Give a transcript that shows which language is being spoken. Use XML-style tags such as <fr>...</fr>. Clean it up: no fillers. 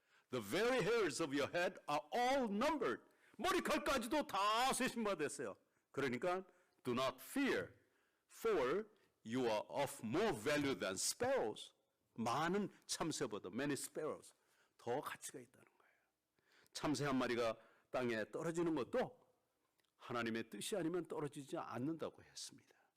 <en>The very hairs of your head are all numbered.</en> <ko>머리칼까지도 다 세신 바 됐어요. 그러니까</ko> <en>do not fear. For you are of more value than sparrows.</en> <ko>많은 참새보다</ko> <en>many sparrows</en> <ko>더 가치가 있다는 거예요. 참새 한 마리가 땅에 떨어지는 것도 하나님의 뜻이 아니면 떨어지지 않는다고 했습니다.</ko>